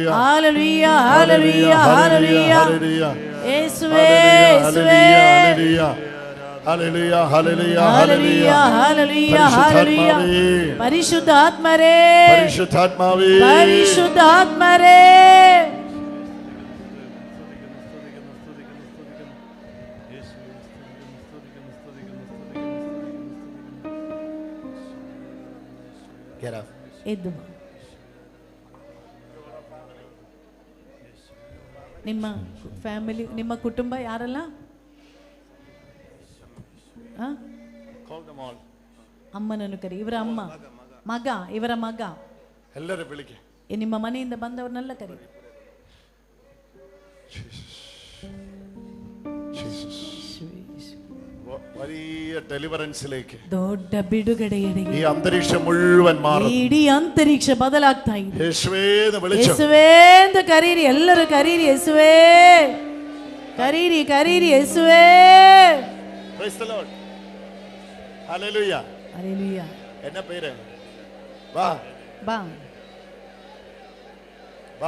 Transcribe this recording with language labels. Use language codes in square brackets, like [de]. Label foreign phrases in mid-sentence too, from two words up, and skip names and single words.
[ml] ഹല്ലേലൂയ ഹല്ലേലൂയ ഹല്ലേലൂയ യേശുവേ യേശുവേ ഹല്ലേലൂയ ഹല്ലേലൂയ ഹല്ലേലൂയ ഹല്ലേലൂയ ഹല്ലേലൂയ പരിശുദ്ധാത്മരേ പരിശുദ്ധാത്മാവേ [kn] പരിശുദ്ധാത്മരേ ಎದ್ದು ನಿಮ್ಮ ಫ್ಯಾಮಿಲಿ ನಿಮ್ಮ ಕುಟುಂಬ ಯಾರಲ್ಲ ಅಮ್ಮನನ್ನು ಕರಿ. ಇವರ ಅಮ್ಮ ಮಗ ಇವರ ಮಗ ಎಲ್ಲರೂ ಬೆಳಿಗ್ಗೆ ನಿಮ್ಮ ಮನೆಯಿಂದ ಬಂದವ್ರನ್ನೆಲ್ಲ ಕರಿ. [ml] വലിയ ഡെലിവറൻസിലേക്ക് [kn] ದೊಡ್ಡ ಬಿಡುಗಡೆಯೆಡೆಗೆ [ml] ഈ അന്തരീക്ഷം മുഴുവൻ മാറും. [kn] ಇಡೀ ಅಂತರಿಕ್ಷ ಬದಲಾಗ್ತಾ ಇದೆ. [ml] യേശുവേ എന്ന് വിളിച്ചു. [kn] ಯೇಸುವೇ ಎಂದು ಕರೀರಿ. ಎಲ್ಲರೂ ಕರೀರಿ. ಯೇಸುವೇ ಕರೀರಿ ಕರೀರಿ. ಯೇಸುವೇ. [en] Praise the Lord. Hallelujah. Hallelujah. [ta] என்ன பேரு? ಬಾ [kn] ಬಾ ಬಾ